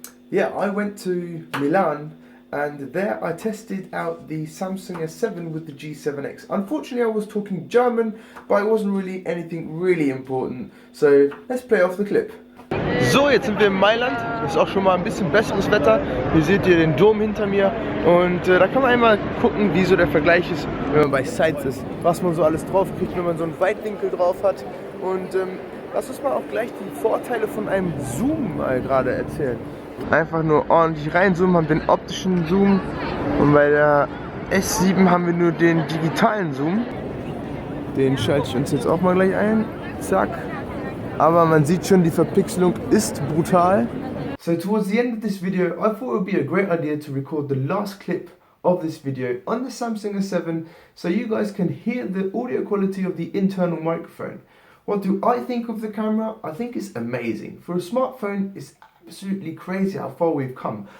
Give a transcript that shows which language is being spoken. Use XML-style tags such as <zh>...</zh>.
<en>Yeah, I went to Milan, and there I tested out the Samsung A7 with the G7X. Unfortunately I was talking German, but it wasn't really anything really important, so let's play off the clip.</en> <de>So, jetzt sind wir in Mailand, ist auch schon mal ein bisschen besseres Wetter. Hier seht ihr den Dom hinter mir, und da kann man einmal gucken, wie so der Vergleich ist, wenn man bei Sites ist, was man so alles drauf kriegt, wenn man so einen Weitwinkel drauf hat. Und lass uns mal auch gleich die Vorteile von einem Zoom mal gerade erzählen. Einfach nur ordentlich reinzoomen, haben den optischen Zoom, und bei der S7 haben wir nur den digitalen Zoom. Den schalte ich uns jetzt auch mal gleich ein. Zack. Aber man sieht schon, die Verpixelung ist brutal.</de> <en>So towards the end of this video, I thought it would be a great idea to record the last clip of this video on the Samsung A7, so you guys can hear the audio quality of the internal microphone. What do I think of the camera? I think it's amazing. For a smartphone, it's absolutely crazy how far we've come.</en>